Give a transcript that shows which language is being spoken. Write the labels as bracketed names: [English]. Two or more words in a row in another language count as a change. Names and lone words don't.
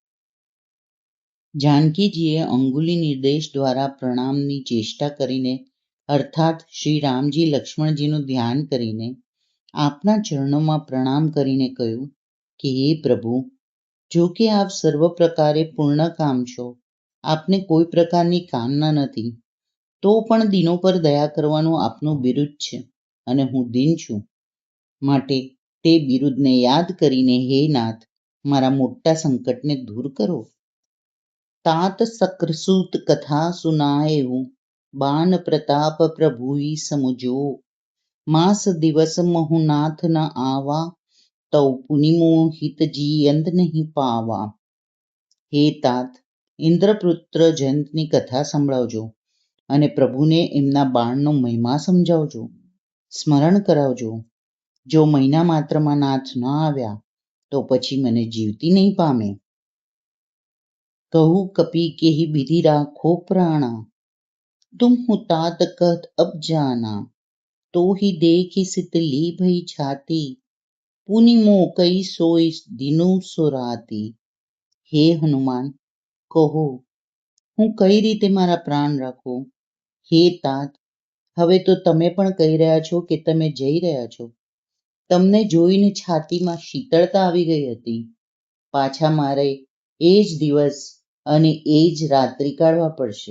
[Gujarati] જાનકીજીએ અંગુલી નિર્દેશ દ્વારા પ્રણામની ચેષ્ટા કરીને અર્થાત શ્રી રામજી લક્ષ્મણજીનું ધ્યાન કરીને આપના ચરણોમાં પ્રણામ કરીને કહ્યું કે હે પ્રભુ, જો કે આપ સર્વ પ્રકારે પૂર્ણકામ છો, આપને કોઈ પ્રકારની કામના નથી, તો પણ દિનો પર દયા કરવાનું આપનું બિરુદ છે અને હું દીન છું. માટે તે બિરુદને યાદ કરીને હે નાથ, મારા મોટા સંકટને દૂર કરો. [Awadhi] तात सक्रसूत कथा सुनाएऊ, बान प्रताप प्रभुई समझो. मास दिवस महुनाथ न आवा, तौ पुनिमोहित जीयंत नहीं पावा. [Gujarati] હે તાત, ઇન્દ્રપુત્ર જયંતની કથા સંભળાવજો અને પ્રભુને એમના બાણનો મહિમા સમજાવજો, સ્મરણ કરાવજો. જો મહિના માત્રમાં નાથ ન આવ્યા તો પછી મને જીવતી નહીં પામે. [Awadhi] कहूं कपी केही विधि राखो प्राणा, तुम हूं तात कहत अब जाना. तो ही देखी शीतली भई छाती, पुनि मो कई सोई दिनु सोराती. [Gujarati] હે હનુમાન, કહો હું કઈ રીતે મારા પ્રાણ રાખું? હે तात, હવે તો તમે પણ કહી રહ્યા છો કે તમે જઈ રહ્યા છો. તમને જોઈને છાતીમાં શીતળતા આવી ગઈ હતી. પાછા મારે એ જ દિવસ અને એ જ રાત્રિ કાઢવા પડશે.